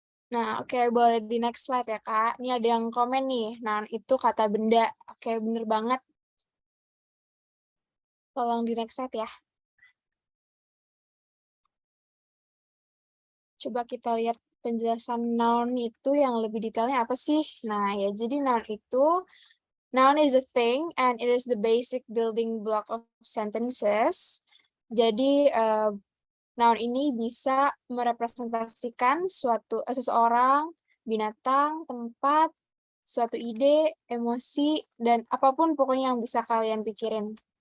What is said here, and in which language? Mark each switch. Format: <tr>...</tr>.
<id>Nah, oke, boleh di next slide ya, Kak. Ini ada yang komen nih. Noun itu kata benda. Oke, bener banget. Tolong di next slide ya. Coba kita lihat penjelasan noun itu yang lebih detailnya apa sih? Nah, ya jadi</id> <en>noun is a thing and it is the basic building block of sentences.</en> <id>Jadi noun ini bisa merepresentasikan seseorang, binatang, tempat, suatu ide, emosi, dan apapun pokoknya yang bisa kalian pikirin.</id>